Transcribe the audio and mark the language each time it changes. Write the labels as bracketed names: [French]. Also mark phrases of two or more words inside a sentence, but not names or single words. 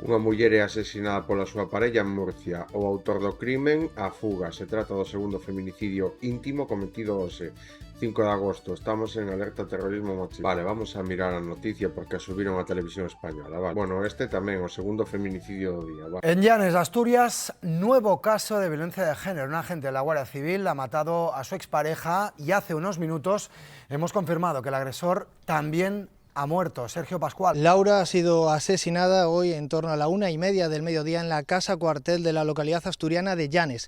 [Galician] Unha muller é asesinada pola súa parella en Murcia. O autor do crimen a fuga. Se trata do segundo feminicidio íntimo cometido hoxe, 5 de agosto. Estamos en alerta terrorismo machista. Vale, vamos a mirar a noticia porque a subiron a televisión española, vale. Bueno, este tamén, o segundo feminicidio do día, vale. [Spanish] En Llanes, Asturias, nuevo caso de violencia de género. Un agente de la Guardia Civil ha matado a su expareja y hace unos minutos hemos confirmado que el agresor también ha muerto. Sergio Pascual. Laura ha sido asesinada hoy en torno a la 1:30 del mediodía en la casa cuartel de la localidad asturiana de Llanes.